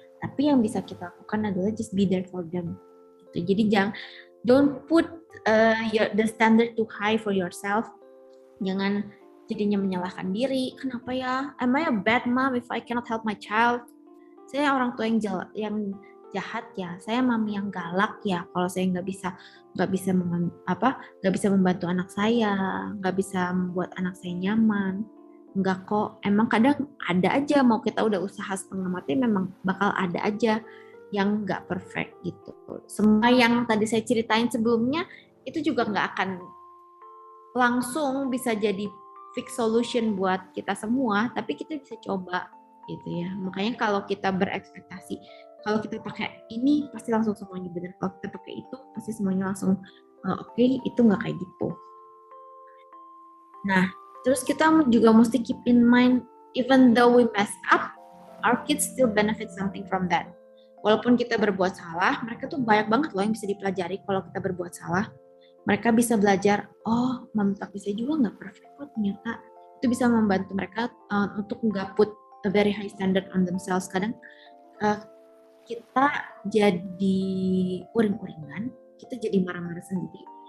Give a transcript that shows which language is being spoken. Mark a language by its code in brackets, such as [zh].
[id] Tapi yang bisa kita lakukan adalah [en] just be there for them. [id] Gitu. Jadi [en] don't put the standard too high for yourself. [id] Jangan jadinya menyalahkan diri. Kenapa ya? [en] Am I a bad mom if I cannot help my child? [id] Saya orang tua yang jahat ya, saya mami yang galak ya, kalau saya nggak bisa membantu anak saya, nggak bisa membuat anak saya nyaman. Enggak kok, emang kadang ada aja, mau kita udah usaha setengah mati memang bakal ada aja yang nggak perfect gitu. Semua yang tadi saya ceritain sebelumnya itu juga nggak akan langsung bisa jadi fix solution buat kita semua, tapi kita bisa coba gitu ya. Makanya kalau kita berekspektasi, kalau kita pakai ini pasti langsung semuanya benar, kalau kita pakai itu pasti semuanya langsung oke, itu nggak kayak gitu. Nah, terus kita juga mesti [en] keep in mind, even though we mess up, our kids still benefit something from that. [id] Walaupun kita berbuat salah, mereka tuh banyak banget loh yang bisa dipelajari kalau kita berbuat salah. Mereka bisa belajar, oh mami papi saya juga nggak perfect kok ternyata. Itu bisa membantu mereka untuk nggak [en] put a very high standard on themselves. [id] Kadang kita jadi uring-uringan, kita jadi marah-marah sendiri.